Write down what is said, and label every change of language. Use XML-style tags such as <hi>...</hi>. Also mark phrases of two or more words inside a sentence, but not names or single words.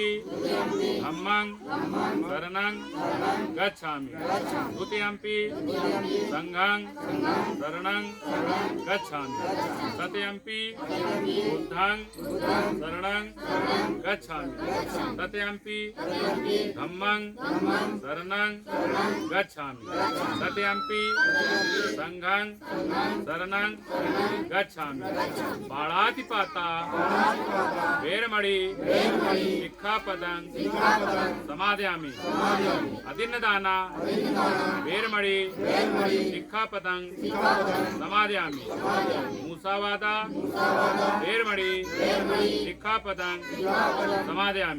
<pi>धम्मं शरणं गच्छामि, द्वितीयंपि संघं शरणं गच्छामि, तृतीयंपि बुद्धं शरणं गच्छामि, तृतीयंपि धम्मं शरणं गच्छामि, तृतीयंपि संघं शरणं गच्छामि। पाणातिपाता वेरमणि सिक्खापदं समादयामि। अदिन्नदाना वेरमणि सिक्खापदं समादयामि। मूसावादा वेरमणि सिक्खापदं समादयामि।</pi>